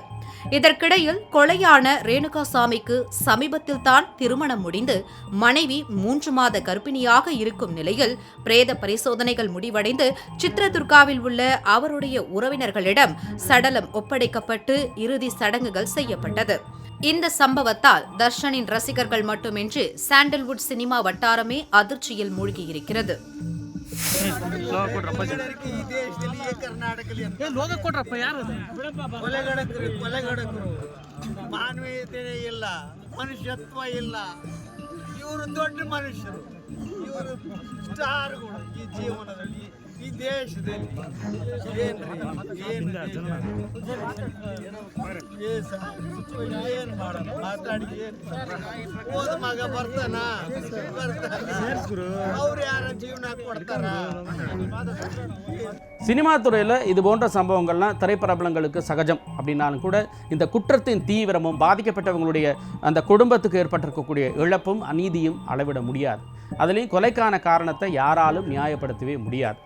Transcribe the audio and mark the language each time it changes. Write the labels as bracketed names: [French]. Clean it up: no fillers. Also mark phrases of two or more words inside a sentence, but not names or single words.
[Tamil] இதற்கிடையில் கொலையான ரேணுகாசாமிக்கு சமீபத்தில் தான் திருமணம் முடிந்து மனைவி 3 மாத கர்ப்பிணியாக இருக்கும் நிலையில் பிரேத பரிசோதனைகள் முடிவடைந்து சித்ரதுர்காவில் உள்ள அவருடைய உறவினர்களிடம் சடலம் ஒப்படைக்கப்பட்டு இறுதி சடங்குகள் செய்யப்பட்டது. இந்த சம்பவத்தால் தர்ஷனின் ரசிகர்கள் மட்டுமின்றி சாண்டல்வுட் சினிமா வட்டாரமே அதிர்ச்சியில் மூழ்கியிருக்கிறது. [Kannada] ಮಾನವೀಯತೆ ಇಲ್ಲ, ಮನುಷ್ಯತ್ವ ಇಲ್ಲ. ಇವರು ದೊಡ್ಡ ಮನುಷ್ಯರು, ಇವರು ಸ್ಟಾರ್ಗಳು ಈ ಜೀವನದಲ್ಲಿ, ಈ ದೇಶದಲ್ಲಿ. ಏನ್ ಮಾಡೋಣ ಮಾತಾಡಿ ಹೋದ ಮಗ ಬರ್ತಾನ ಅವ್ರು ಯಾರ ಜೀವನ ಕೊಡ್ತಾರ? [Tamil] சினிமா துறையில் இது போன்ற சம்பவங்கள்லாம் திரைப்பிரபலங்களுக்கு சகஜம் அப்படின்னாலும் கூட இந்த குற்றத்தின் தீவிரமும் பாதிக்கப்பட்டவங்களுடைய அந்த குடும்பத்துக்கு ஏற்பட்டிருக்கக்கூடிய இழப்பும் அநீதியும் அளவிட முடியாது. அதுலேயும் கொலைக்கான காரணத்தை யாராலும் நியாயப்படுத்தவே முடியாது.